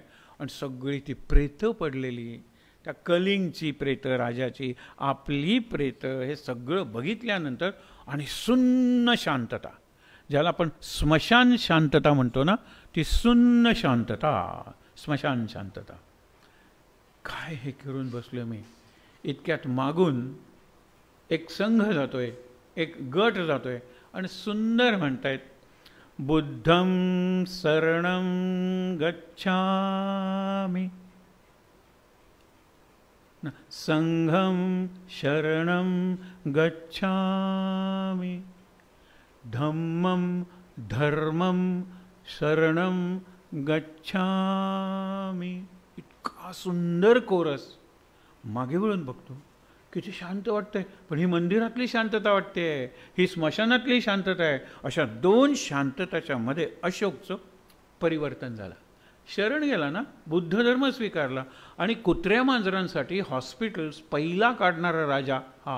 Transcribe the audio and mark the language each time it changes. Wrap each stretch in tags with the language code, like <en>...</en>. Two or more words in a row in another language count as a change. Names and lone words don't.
<mr>आणि सगळी ती प्रेतं पडलेली, त्या कलिंगची प्रेतं, राजाची, आपली प्रेतं, हे सगळं बघितल्यानंतर, आणि सुन्न शांतता, ज्याला आपण स्मशान शांतता म्हणतो ना, ती सुन्न शांतता, स्मशान शांतता. काय हे करून बसलो मी. इतक्यात मागून एक संघ जातोय, एक गट जातोय, आणि सुंदर म्हणतायत,</mr> <pi>बुद्धं शरणं गच्छामि, संघं शरणं गच्छामि, धम्मं धर्मं शरणं गच्छामि.</pi> <mr>इतका सुंदर कोरस. मागे वळून बघतो, किती शांत वाटतंय, पण ही मंदिरातली शांतता वाटते, ही स्मशानातली शांतता आहे. अशा दोन शांतताच्या मध्ये अशोकचं परिवर्तन झालं. शरण गेला ना, बुद्ध धर्म स्वीकारला, आणि कुत्र्या मांजरांसाठी हॉस्पिटल्स पहिला काढणारा राजा हा.</mr>